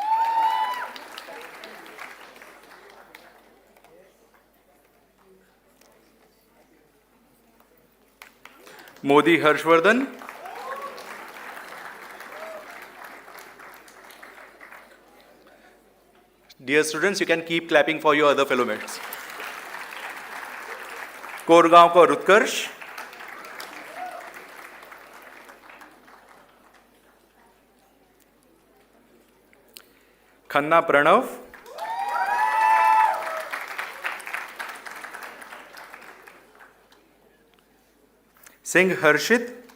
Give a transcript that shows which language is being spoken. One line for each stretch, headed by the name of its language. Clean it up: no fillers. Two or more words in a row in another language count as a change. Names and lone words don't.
English: Modi Harshvardhan. Dear students, you can keep clapping for your other fellow mates. Korgaon ka Rutkarsh. Khanna Pranav. Singh Harshit.